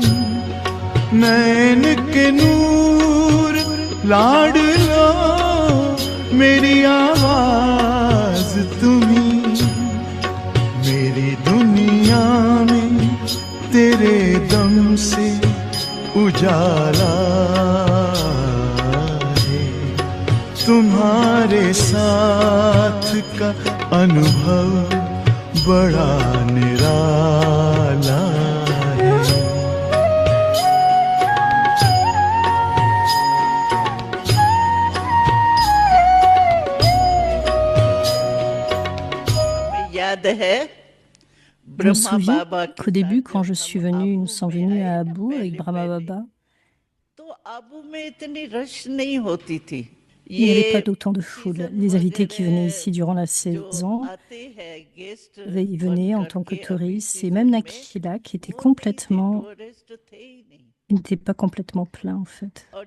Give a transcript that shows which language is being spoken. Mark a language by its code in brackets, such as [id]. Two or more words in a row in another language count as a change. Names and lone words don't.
[hi] नैन के नूर लाडलो मेरी आवाज तुम्ही, मेरी दुनिया में तेरे दम से उजाला है, तुम्हारे साथ का अनुभव बड़ा निराला है। याद है [fr] Je me souviens qu'au début, quand je suis venue, nous sommes venus à Abu avec Brahma Baba. Il n'y avait pas d'autant de foule. Les invités qui venaient ici durant la saison, ils venaient en tant que touristes, et même Nakila qui était complètement, il n'était pas complètement plein en fait.